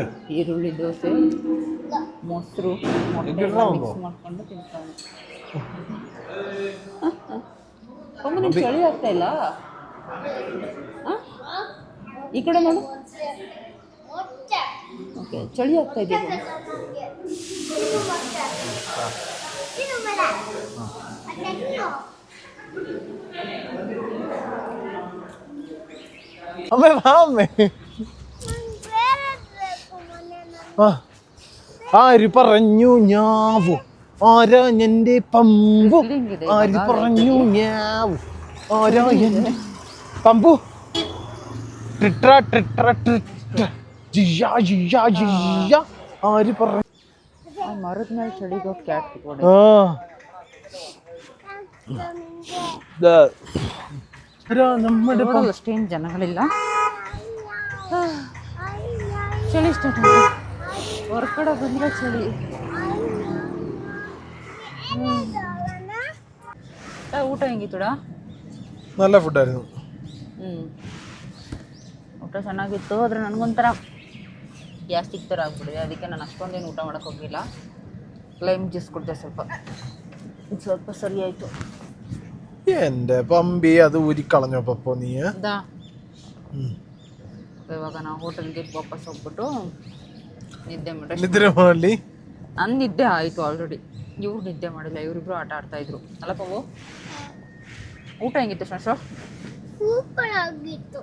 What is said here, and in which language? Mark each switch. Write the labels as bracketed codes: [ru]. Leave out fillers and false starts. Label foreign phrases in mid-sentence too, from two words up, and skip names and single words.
[kn] ಈರುಳ್ಳಿ ದೋಸೆ, ಮೊಸರು, ಮೊಟ್ಟೆ ಮಿಕ್ಸ್ ಮಾಡ್ಕೊಂಡು ತಿಂತಾನೆ. ನಿಮ್ಗೆ ಚಳಿ ಆಗ್ತಾ ಇಲ್ಲ? ಈ ಕಡೆ ನೋಡು. ಓಕೆ, ಚಳಿ ಆಗ್ತಾ ಇದೆ. [ml] അമ്മേ വാ അമ്മേ. ആര് പറഞ്ഞു ഞാവു, ആരാ എന്റെ പമ്പു, ആര് പറഞ്ഞു ഞാവു, ആരാ എന്റെ പമ്പു, ട്രിട്ര ട്രിട്ര ട്രിട്ര ജിയാ ജിയാ ജിയാ, ആര് പറഞ്ഞു? [kn] ಮರದ ಮೇಲೆ ಚಳಿಗೆ ಕ್ಯಾಟ್ ಕೊಡಿ. [ml] നമ്മുടെ [kn] ಅಷ್ಟೇನು ಜನಗಳಿಲ್ಲ. ಚಳಿ ಸ್ಟಾರ್ಟ್ ಹೊರಗಡೆ ಬಂದರೆ ಚಳಿ. ಊಟ ಹೆಂಗಿತ್ತುಡ? [ml] നല്ല ഫുഡായിരുന്നു. [kn] ಊಟ ಚೆನ್ನಾಗಿತ್ತು, ಆದರೆ ನನಗೊಂಥರ ಗ್ಯಾಸ್ಟಿಕ್ ಥರ ಆಗ್ಬಿಟ್ಟಿದೆ. ಅದಕ್ಕೆ ನಾನು ಅಷ್ಟೊಂದೇನು ಊಟ ಮಾಡೋಕ್ಕೆ ಹೋಗಲಿಲ್ಲ. ಲೈಮ್ ಜ್ಯೂಸ್ ಕೊಟ್ಟೆ, ಸ್ವಲ್ಪ ಸರಿ ಆಯಿತು. [ml] എൻ്റെ പമ്പി അത് ഊരിക്കളഞ്ഞോ പപ്പോ നീ? [kn] ಇವಾಗ ನಾವು ಹೋಟೆಲ್ಗೆ ವಾಪಸ್ ಹೋಗ್ಬಿಟ್ಟು ನಿದ್ದೆ ಮಾಡಿ. ನನ್ನ ನಿದ್ದೆ ಆಯಿತು ಆಲ್ರೆಡಿ. ಇವ್ರು ನಿದ್ದೆ ಮಾಡಿಲ್ಲ, ಇವರಿಬ್ರು ಆಟ ಆಡ್ತಾಯಿದ್ರು ಅಲ್ಲ ಪವ್ವು? ಊಟ ಹೆಂಗಿತ್ತು ಶಂಶ? ಸೂಪರ್ ಆಗಿತ್ತು.